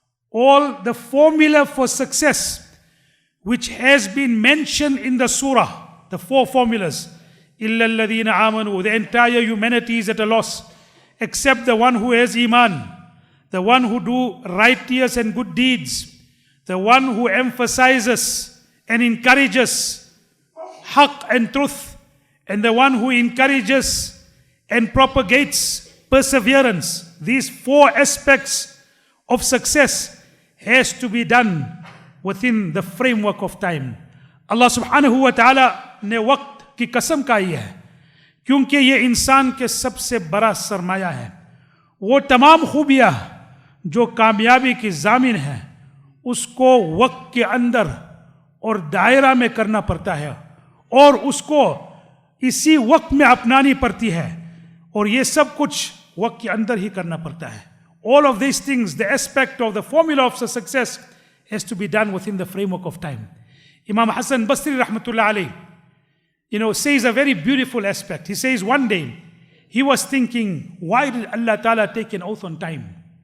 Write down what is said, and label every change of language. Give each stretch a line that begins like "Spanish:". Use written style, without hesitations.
English: All the formula for success which has been mentioned in the surah, the four formulas,
Arabic: إِلَّا الَّذِينَ آمَنُوا,
English: the entire humanity is at a loss, except the one who has iman, the one who do righteous and good deeds, the one who emphasizes and encourages haqq and truth, and the one who encourages and propagates perseverance. These four aspects of success has to be done within the framework of time.
Hindi: Allah subhanahu wa ta'ala ने वक्त की कसम खाई है, क्योंकि ये इंसान के सबसे बड़ा सरमाया है. वो तमाम खूबियाँ जो कामयाबी की जामिन है, उसको वक्त के अंदर और दायरा में करना पड़ता है और उसको इसी वक्त में अपनानी पड़ती है, और ये सब कुछ वक्त के अंदर ही करना पड़ता है.
English: All of these things, the aspect of the formula of success has to be done within the framework of time. Imam Hassan Basri rahmatullah alayh, says a very beautiful aspect. He says one day he was thinking, why did Allah Ta'ala take an oath on time?